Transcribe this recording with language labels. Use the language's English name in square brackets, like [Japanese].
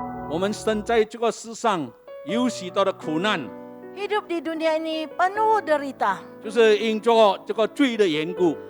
[Chinese] 我们生在这个世上有许多的苦难， [Indonesian] Hidup di dunia ini penuh derita. [Chinese] 就是因着这个罪的缘故，